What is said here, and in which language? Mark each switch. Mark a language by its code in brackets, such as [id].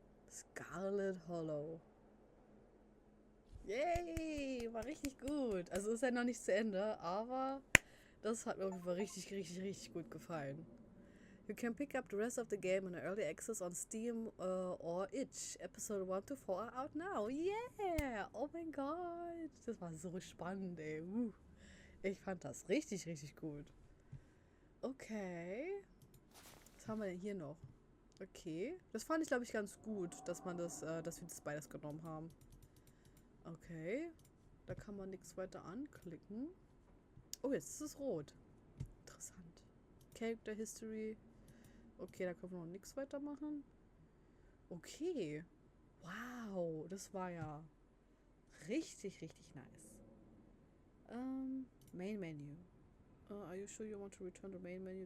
[en] Scarlet Hollow. Yay! [de] War richtig gut. Also ist ja noch nicht zu Ende, aber das hat mir auf jeden Fall richtig, richtig, richtig gut gefallen. [en] You can pick up the rest of the game in early access on Steam or itch. Episode 1 to 4 are out now. Yeah! [de] Oh mein Gott! Das war so spannend, ey. Ich fand das richtig, richtig gut. Okay. Was haben wir denn hier noch? Okay. Das fand ich, glaube ich, ganz gut, dass wir das beides genommen haben. Okay. Da kann man nichts weiter anklicken. Oh, jetzt ist es rot. Interessant. Character History. Okay, da können wir noch nichts weitermachen. Okay. Wow, das war ja richtig, richtig nice. [en] Main Menu. Are you sure you want to return to main menu?